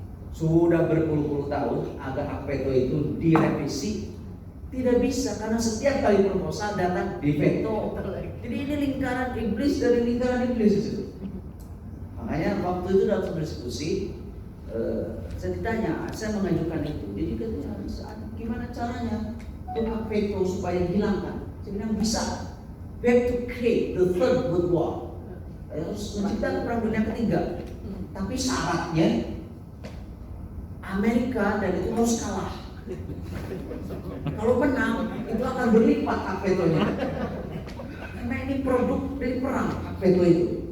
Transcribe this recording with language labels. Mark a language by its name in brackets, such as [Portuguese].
[Indonesian] Sudah berpuluh-puluh tahun agar appeto itu direvisi tidak bisa karena setiap kali proposal datang di veto. Jadi ini lingkaran iblis dari lingkaran iblis itu. Makanya waktu itu dalam diskusi saya ditanya, saya mengajukan itu. Jadi katanya gimana caranya untuk veto supaya dihilangkan? Saya bilang bisa. [English] We have to create the third world war. [Indonesian] Harus menciptakan perang dunia ketiga. Tapi syaratnya Amerika dan itu harus kalah. Kalau menang itu akan berlipat hak vetonya. Karena ini produk dari perang hak veto itu.